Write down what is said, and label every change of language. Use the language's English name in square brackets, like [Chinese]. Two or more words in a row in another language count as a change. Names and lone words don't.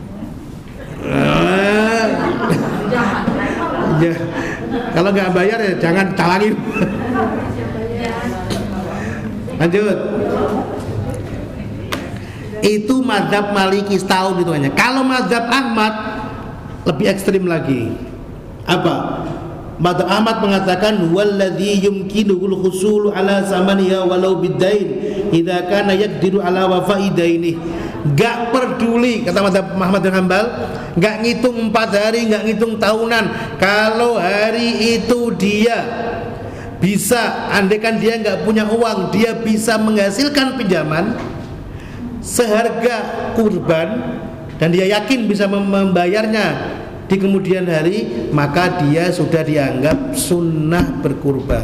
[Indonesian] Ya, kalau nggak bayar ya jangan talangin. Lanjut. Itu mazhab Maliki setahun itu hanya. Kalau mazhab Ahmad lebih ekstrim lagi. Apa? Mazhab Ahmad mengatakan [Arabic] والذي يمكنه الحصول على ثمنها ولو بدين إذا كان يقدر على وفاء دينه. [Indonesian] Gak peduli, kata mazhab Ahmad bin Hanbal, gak ngitung 4 hari, gak ngitung tahunan. Kalau hari itu dia bisa, andaikan dia gak punya uang, dia bisa menghasilkan pinjaman seharga kurban dan dia yakin bisa membayarnya di kemudian hari, maka dia sudah dianggap sunnah berkurban.